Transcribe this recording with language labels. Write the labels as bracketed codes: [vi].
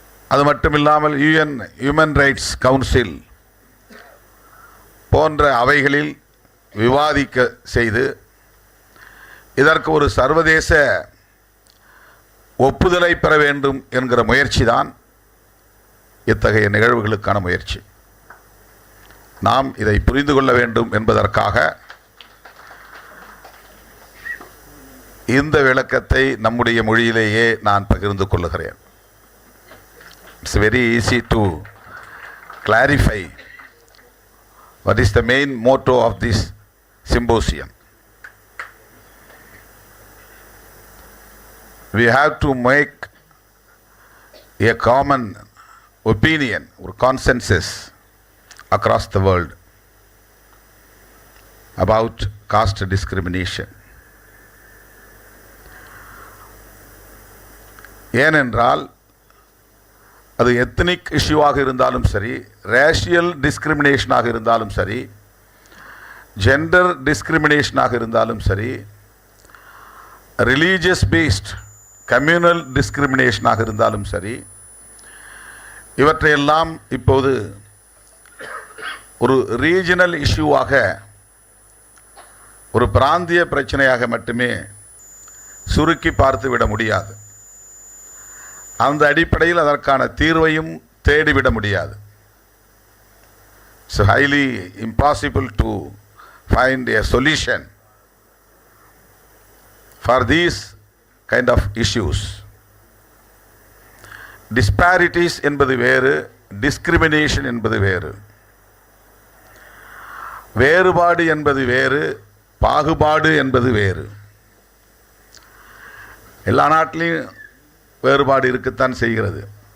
[ta] அது மட்டுமில்லாமல் UN human rights council போன்ற அவைகளில் விவாதிக்க செய்து இதற்கு ஒரு சர்வதேச ஒப்புதலை பெற வேண்டும் என்கிற முயற்சி தான் இத்தகைய நிகழ்வுகளுக்கான முயற்சி. நாம் இதை புரிந்து கொள்ள வேண்டும் என்பதற்காக இந்த விளக்கத்தை நம்முடைய மொழியிலேயே நான் பகிர்ந்து கொள்ளுகிறேன். [en] It's very easy to clarify what is the main motto of this symposium. We have to make a common opinion or consensus across the world about caste discrimination. [ta] ஏனென்றால் அது எத்னிக் இஷ்யூவாக இருந்தாலும் சரி, ரேஷியல் டிஸ்கிரிமினேஷனாக இருந்தாலும் சரி, ஜெண்டர் டிஸ்கிரிமினேஷனாக இருந்தாலும் சரி, religious paste communal டிஸ்கிரிமினேஷனாக இருந்தாலும் சரி, இவற்றையெல்லாம் இப்போது ஒரு ரீஜனல் இஷ்யூவாக, ஒரு பிராந்திய பிரச்சனையாக மட்டுமே சுருக்கி பார்த்துவிட முடியாது. அந்த அடிப்படையில் அதற்கான தீர்வையும் தேடிவிட முடியாது. [en] It's highly impossible to find a solution for these kind of issues. [ta] Disparities என்பது வேறு, discrimination என்பது வேறு. வேறுபாடு என்பது வேறு, பாகுபாடு என்பது வேறு. எல்லா நாட்டிலையும் வேறுபாடு இருக்கத்தான் செய்கிறது.